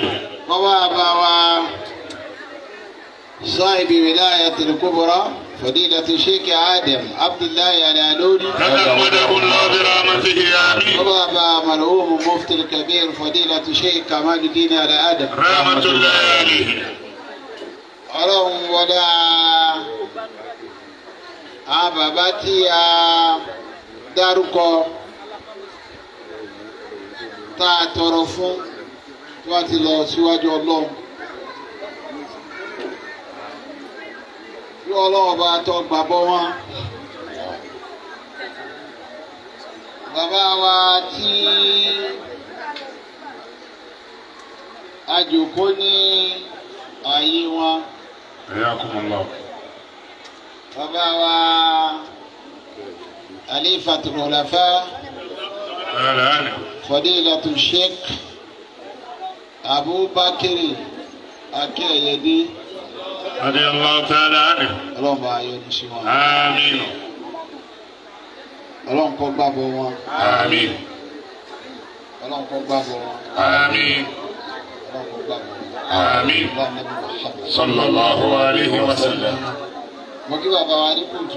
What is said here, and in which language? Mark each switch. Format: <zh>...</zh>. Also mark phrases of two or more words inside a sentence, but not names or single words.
<ar>وبابا صاحب ولاية الكبرى فضيلة الشيخ آدم عبد الله العلولي تغمده الله برحمته آمين. وبابا مرحوم مفتي الكبير فضيلة الشيخ كمال الدين آدم رحمة الله عليه.</ar> <yo>ọlọ́run wọlé àwọn bàbá tí a dárúkọ tá a tọrọ fún tí wọ́n ti lọ síwájú ọlọ́run tí ọlọ́run bá tọ́ gbàgbọ́ wọn. Bàbá wa tí a jòkó ní ààyè wọn.</yo> <ar>حياكم الله.</ar> <yo>Bàbá wa Khalifatul Khulafa Fadilatu Sheikh Abu Bakr Akínyẹ̀dé.</yo> <ar>رضي الله تعالى عنه.</ar> <yo>Ọlọ́run bá yọ́nú sí wọn. Àmín. Ọlọ́run kó gbàgbọ́ wọn. Àmín. Ọlọ́run kó gbàgbọ́ wọn. Àmín. Ọlọ́run kó gbàgbọ́ wọn. Àmín.</yo> <ar>صلى الله عليه وسلم.</ar> <yo>Mo kí bàbá wa ní kùtù.</yo>